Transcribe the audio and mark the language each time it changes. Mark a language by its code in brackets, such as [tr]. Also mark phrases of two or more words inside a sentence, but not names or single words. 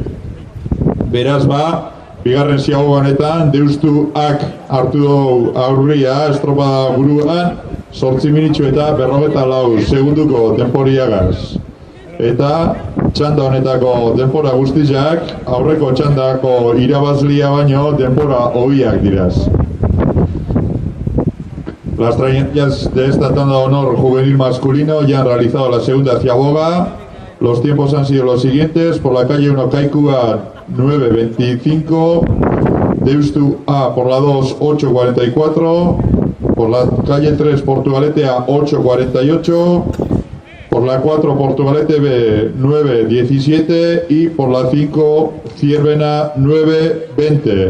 [eu] Beraz ba, bigarren ziago honetan, Deustuak hartu du aurria estropada buruan, 8 minitxo eta 44 segunduko denporiagaz. Eta txanda honetako denpora guztiak, aurreko txandako irabazlia baino denpora hobiak diraz. [es] Las trayectorias de esta tanda de honor juvenil masculino ya han realizado la segunda ciaboga. Los tiempos han sido los siguientes: por la calle 1 Kaikua 9:25, Deustu A por la 2 8:44, por la calle 3 Portugalete A 8:48, por la 4 Portugalete B 9:17 y por la 5 Zierbena 9:20.